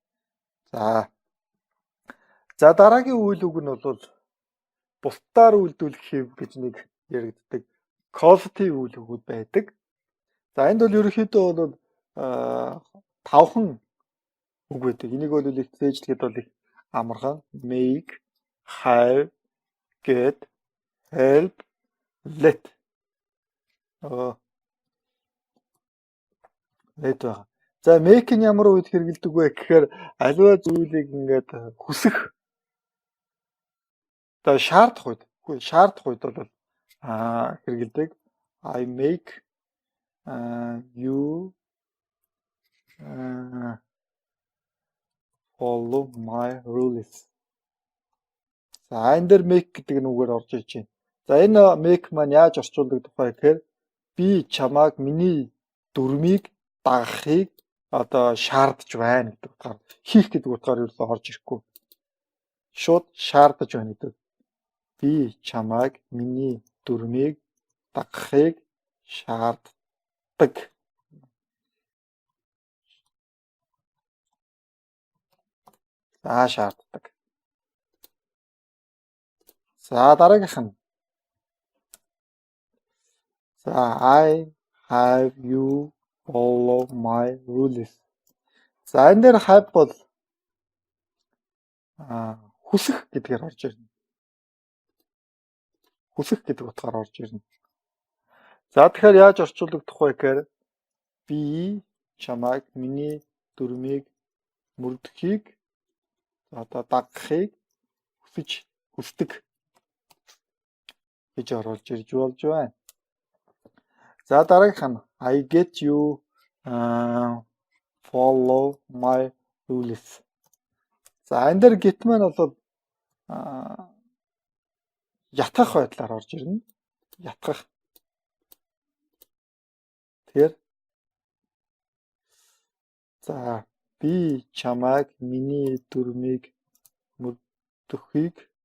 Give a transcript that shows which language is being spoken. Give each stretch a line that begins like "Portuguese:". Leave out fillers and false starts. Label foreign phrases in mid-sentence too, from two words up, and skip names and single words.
Mongolian: За дараагийн үйл үг нь бол бусдаар үйлдвэрлэх хэв гэж нэг яригддаг causative үйл үгүүд байдаг. За энд бол ерөнхийдөө бол 5хан үг байдаг. Энийг бол их зээжлэхэд бол их амархан
English: make, have, get, help, let.
Mongolian: Let. За make нь ямар үед хэрэгэлдэг вэ гэхээр аливаа зүйлийг ингээд хүсэх одоо шаардах үед бол хэрэгэлдэг.
English: I make you follow my rules.
Mongolian: За энэ дээр make гэдэг нүгээр орж иж байна. За энэ make маань яаж орчуулдаг тухай гэхээр би чамайг миний дүрмийг дагахыг одоо шаардж байна гэдэг утгаар хийх гэдэг утгаар ерөөсөөр орж ирэхгүй. Шууд шаардж байна гэдэг. Би чамайг миний дүрмийг дагахыг шаарддаг. За шаарддаг. За дараагийнх нь.
English: За I have you follow my rules.
Mongolian: За энэ дээр have бол хүсэх гэдгээр орж ирнэ. Хүсэх гэдэг утгаар орж ирнэ. За тэгэхээр яаж орчуулдаг вэ гэхээр би чамайг миний дүрмийг мөрдөхийг одоо дагахыг хүсдэг гэж оруулж ирж болж байна. За дараагийнх нь
English: I get you follow my rules.
Mongolian: За энэ дээр get маань бол ятгах байдлаар орж ирнэ. Ятгах. Тэгэхээр за би чамайг миний дүрмийг мөрдөхийг